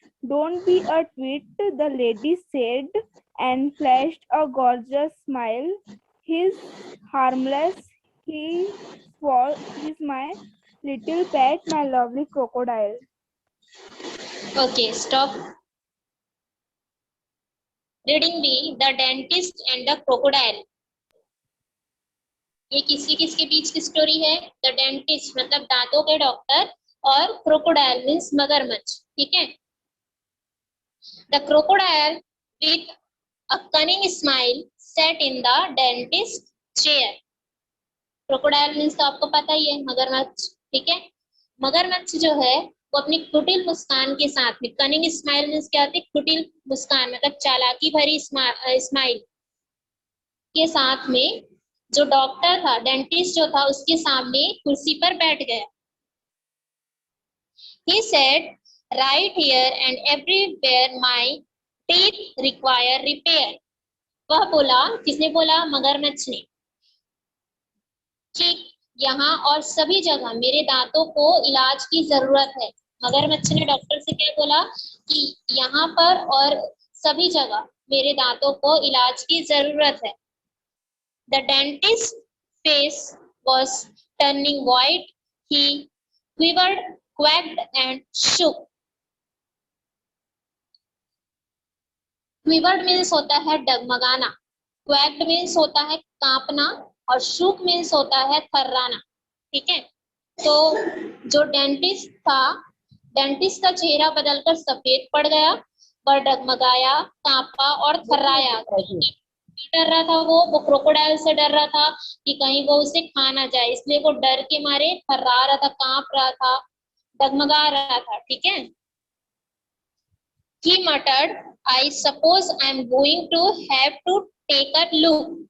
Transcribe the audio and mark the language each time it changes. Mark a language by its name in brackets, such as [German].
[English] Don't be a twit, the lady said and flashed a gorgeous smile. He's harmless, he's my little pet, my lovely crocodile. Okay stop. Reading B the dentist and the crocodile. [Hindi] ये किसके बीच की story है? The dentist मतलब दांतों के doctor और crocodile means मगरमच्छ। ठीक है। [English] The crocodile with a cunning smile sat in the dentist chair. [Hindi] Crocodile means तो आपको पता ही है, मगरमच्छ। ठीक है। मगरमच्छ जो है वो अपनी कुटिल मुस्कान के साथ में, कनिंग स्माइल मीन्स क्या होती है? कुटिल मुस्कान मतलब चालाकी भरी स्माइल के साथ में जो डॉक्टर था, डेंटिस्ट जो था, उसके सामने कुर्सी पर बैठ गया। [English] He said, right here and everywhere my teeth require repair. [Hindi] वह बोला, किसने बोला? मगरमच्छ ने। ठीक, यहाँ और सभी जगह मेरे दांतों को इलाज की जरूरत है। मगरमच्छ ने डॉक्टर से क्या बोला कि यहाँ पर और सभी जगह मेरे दांतों को इलाज की जरूरत है। [English] The dentist's face was turning white. He quivered, quacked, and shook. [Hindi] Quivered means होता है डगमगाना, quacked means होता है कांपना, और shook means होता है थर्राना। ठीक है। तो जो डेंटिस्ट था डेंटिस्ट का चेहरा बदलकर सफेद पड़ गया, वह डगमगाया, कांपा और थर्राया। डर रहा था वो क्रोकोडाइल से डर रहा था कि कहीं वो उसे खा ना जाए, इसलिए वो डर के मारे थर्रा रहा था, कांप रहा था, डगमगा रहा था। ठीक है। [English] He muttered, I suppose I'm going to have to take a look.